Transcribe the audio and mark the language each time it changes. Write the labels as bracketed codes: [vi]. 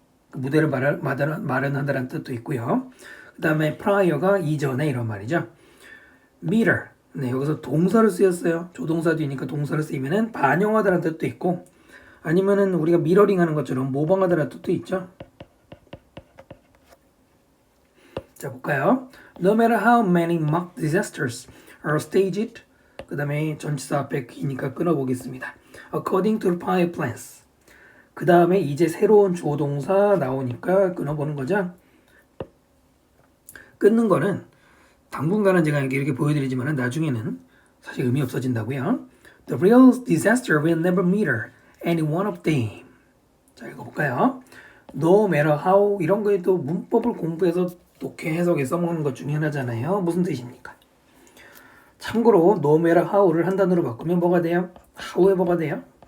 [ko] 그 무대를 마련하다라는 뜻도 있고요. 그 다음에 prior가 이전에 이런 말이죠. mirror, 네, 여기서 동사를 쓰였어요. 조동사 뒤니까 동사를 쓰이면은 반영하다라는 뜻도 있고 아니면은 우리가 미러링 하는 것처럼 모방하다라는 뜻도 있죠. 자, 볼까요? [en] No matter how many mock disasters are staged, [ko] 그 다음에 전치사 앞에 기니까 끊어보겠습니다. [en] According to prior plans. [ko] 그 다음에 이제 새로운 조동사 나오니까 끊어보는 거죠. 끊는 거는 당분간은 제가 이렇게 보여드리지만 나중에는 사실 의미 없어진다고요. [en] The real disaster will never mirror any one of them. [ko] 자, 읽어볼까요? No matter how 이런 거에 또 문법을 공부해서 독해 해석에 써먹는 것 중에 하나잖아요. 무슨 뜻입니까? 참고로 no matter how를 한 단어로 바꾸면 뭐가 돼요? how에 뭐가 돼요?